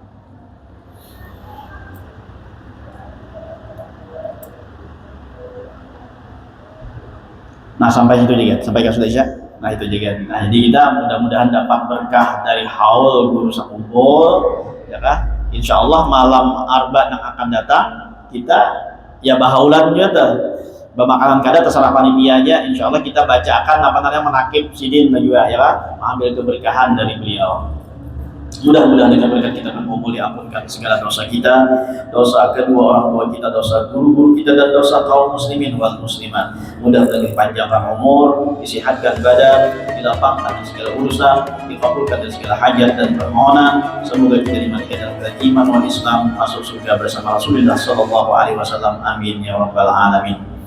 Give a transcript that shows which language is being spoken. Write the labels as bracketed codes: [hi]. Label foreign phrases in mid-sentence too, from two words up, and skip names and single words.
[id] Nah, sampai itu juga, sampai ke sudah Isya. Nah, itu juga. Nah, jadi kita mudah-mudahan dapat berkah dari haul guru sakumpul, ya kan? [ar] إن شاء الله [bjn] malam Arba yang akan datang kita ya bahaulan juga tuh bemakalan kada terserah panitia aja, [ar] إن شاء الله [bjn] kita bacakan apa namanya menakib sidin juga ya kan, mengambil keberkahan dari beliau. [id] Mudah-mudahan dengan berkat kita berkumpul diampunkan segala dosa kita, dosa kedua orang tua kita, dosa guru-guru kita, dan dosa kaum [ar] المسلمين والمسلمات. [id] Mudah-mudahan dipanjangkan umur, disehatkan badan, dilapangkan dari segala urusan, dikabulkan dari segala hajat dan permohonan. Semoga kita dimatikan dalam [ar] الإيمان والإسلام, [id] masuk surga bersama Rasulullah [ar] صلى الله عليه وسلم. آمين يا رب العالمين.